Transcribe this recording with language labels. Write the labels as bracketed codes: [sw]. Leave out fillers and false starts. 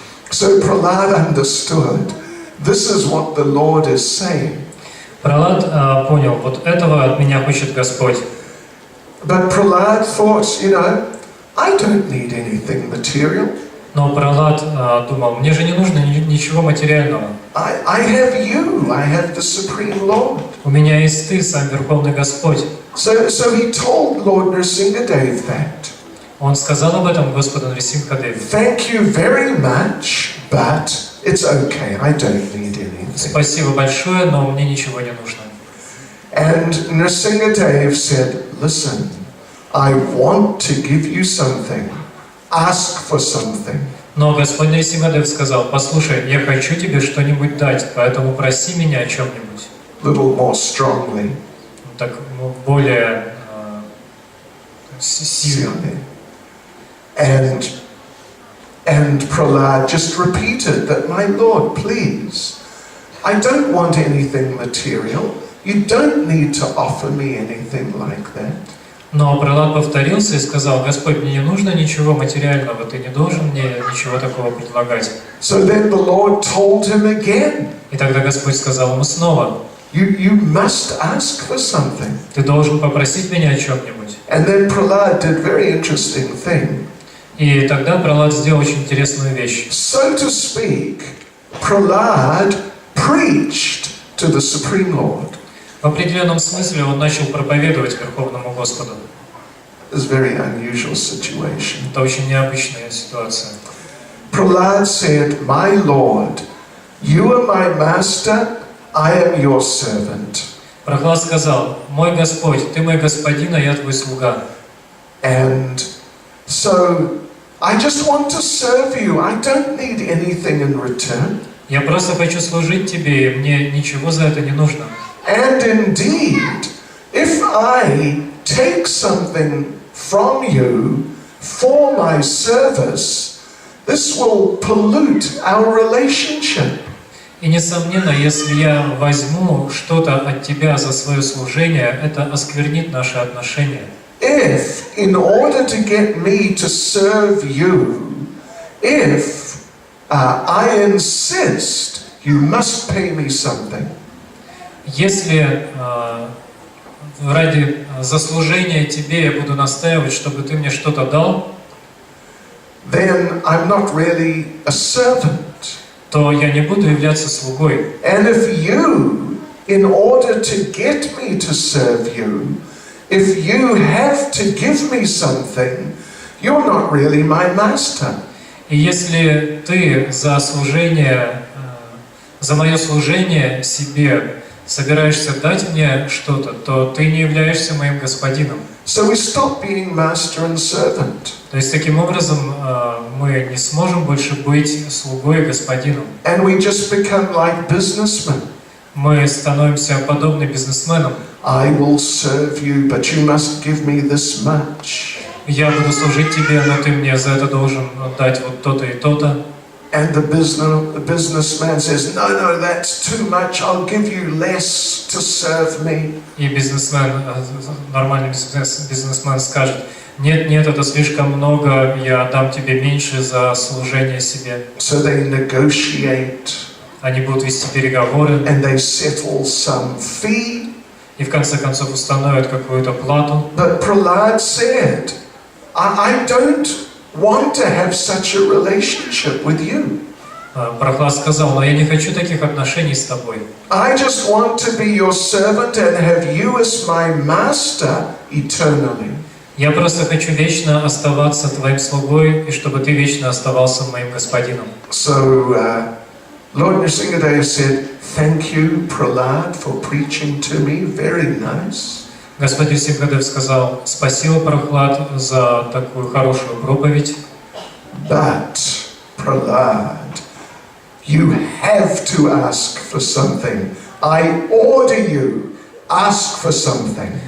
[en] So Prahlad understood. This is what the Lord is saying. [ru] Прохлад понял, вот этого от меня хочет Господь. [en] But Prahlad thought, you know, I don't need anything material. [ru] Но Прохлад думал, мне же не нужно ничего материального. [en] I have you. I have the Supreme Lord. [ru] У меня есть ты, сам Верховный Господь. [en] So he told Lord Nrsimhadev that. [ru] Он сказал об этом Господу Нрисимхадеве. [en] Thank you very much, but it's okay. I don't need anything. [ru] Спасибо большое, но мне ничего не нужно. [en] And Nrsimhadev said, listen, I want to give you something. Ask for something. [ru] Но Господь Нрисимхадев сказал: послушай, я хочу тебе что-нибудь дать, поэтому проси меня о чем-нибудь. [en] Little more strongly. [ru] Так более сильно. [en] And Prahlad just repeated that, my Lord, please, I don't want anything material. You don't need to offer me anything like that. [ru] Но Прохлад повторился и сказал: Господь, мне не нужно ничего материального, ты не должен мне ничего такого предлагать. [en] So then the Lord told him again. [ru] И тогда Господь сказал ему снова: [en] You must ask for something. [ru] Ты должен попросить меня о чем-нибудь. [en] And then Prahlad did a very interesting thing. [ru] И тогда Прохлад сделал очень интересную вещь. [en] So to speak, Prahlad preached to the Supreme Lord. [ru] В определенном смысле он начал проповедовать Верховному Господу. [en] It's a very unusual situation. [ru] Это очень необычная ситуация. [en] Prahlad said, my Lord, you are my master, I am your servant. [ru] Прохлад сказал: мой Господь, ты мой господин, а я твой слуга. [en] And so I just want to serve you. I don't need anything in return. [ru] Я просто хочу служить тебе, и мне ничего за это не нужно. [en] And indeed, if I take something from you for my service, this will pollute our relationship. [ru] И несомненно, если я возьму что-то от тебя за свое служение, это осквернит наши отношения. [en] If, in order to get me to serve you, if I insist, you must pay me something. [ru] Если ради заслужения тебе я буду настаивать, чтобы ты мне что-то дал, [en] then I'm not really a servant. [ru] то я не буду являться слугой. [en] And if you, in order to get me to serve you, if you have to give me something, you're not really my master. [ru] И если ты за служение, за мое служение себе собираешься дать мне что-то, то ты не являешься моим господином. [en] So we stop being master and servant. [ru] То есть таким образом мы не сможем больше быть слугой и господином. [en] And we just become like businessmen. [ru] Мы становимся подобны бизнесменам. [en] I will serve you, but you must give me this much. [ru] Я буду служить тебе, но ты мне за это должен дать вот то-то и то-то. [en] And the businessman says, no, that's too much. I'll give you less to serve me. [ru] И бизнесмен, нормальный бизнесмен скажет: Нет, нет, это слишком много, я дам тебе меньше за служение себе. [en] So they negotiate. [ru] Они будут вести переговоры. [en] And they settle some fee. [ru] И в конце концов установят какую-то плату. [en] But Prahlad said, I don't want to have such a relationship with you. [ru] Прохлад сказал, но я не хочу таких отношений с тобой. [en] I just want to be your servant and have you as my master eternally. [ru] Я просто хочу вечно оставаться твоим слугой, и чтобы ты вечно оставался моим господином. [en] So Lord Nrsimhadev said, thank you, Prahlad, for preaching to me. Very nice. [ru] Господь Нрисимхадев сказал, спасибо, Прохлад, за такую хорошую проповедь. [en] But, Prahlad, you have to ask for something. I order you, ask for something.